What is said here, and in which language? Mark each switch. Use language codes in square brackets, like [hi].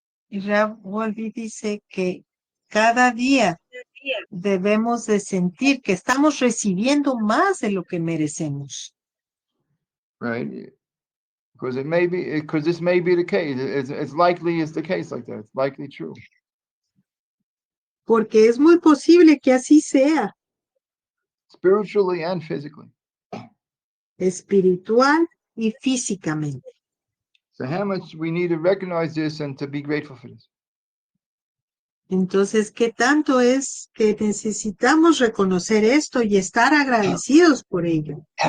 [es] Y Rav WOLBE dice que cada día debemos de sentir que estamos recibiendo más de lo que merecemos. [en] Right, because this may be the case. It's likely it's the case like that. It's likely true. [es] Porque es muy posible que así sea. [en] Spiritually and physically. [es] Espiritual y físicamente. [en] So how much we need to recognize this and to be grateful for this. [es] Entonces, ¿qué tanto es que necesitamos reconocer esto y estar agradecidos por ello?